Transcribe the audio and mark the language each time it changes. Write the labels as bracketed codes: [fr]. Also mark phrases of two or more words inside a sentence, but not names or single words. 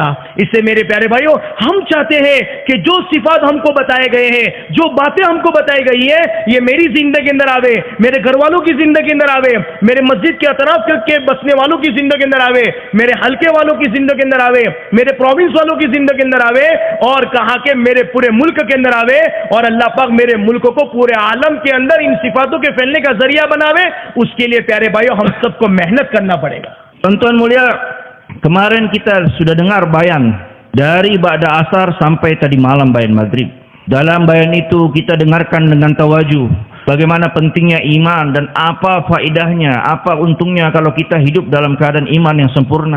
[hi] इससे मेरे प्यारे भाइयों, हम चाहते हैं कि जो सिफात हमको बताए गए हैं, जो बातें हमको बताई गई है, ये मेरी जिंदगी के अंदर आवे, मेरे घर वालों की जिंदगी के अंदर आवे, मेरे मस्जिद के अतराफ के बसने वालों की जिंदगी के अंदर आवे, मेरे हल्के वालों की जिंदगी के अंदर आवे, मेरे प्रोविंस वालों की जिंदगी के अंदर आवे, और कहा कि मेरे पूरे मुल्क के अंदर आवे, और अल्लाह पाक मेरे मुल्क को पूरे आलम के अंदर इन सिफातों के फैलने का जरिया बनावे। उसके लिए प्यारे भाइयों हम सबको मेहनत करना पड़ेगा। [id] Tuan-tuan mulia, kemarin kita sudah dengar bayan dari ba'da asar sampai tadi malam bayan maghrib. Dalam bayan itu kita dengarkan dengan tawajuh bagaimana pentingnya iman dan apa faedahnya, apa untungnya kalau kita hidup dalam keadaan iman yang sempurna.